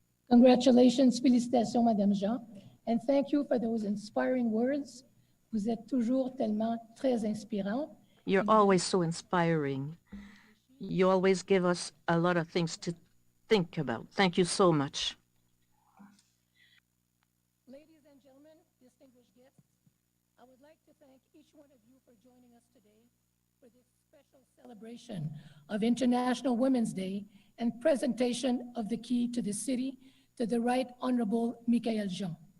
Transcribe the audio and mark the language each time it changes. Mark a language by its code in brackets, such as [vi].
[en] Congratulations, félicitations, Madame Jean, and thank you for those inspiring words. [fr] Vous êtes toujours tellement très inspirante. [en] You're always so inspiring. You always give us a lot of things to think about. Thank you so much. Ladies and gentlemen, distinguished guests, I would like to thank each one of you for joining us today for this special celebration of International Women's Day and presentation of the key to the city to the Right Honourable Michaëlle Jean.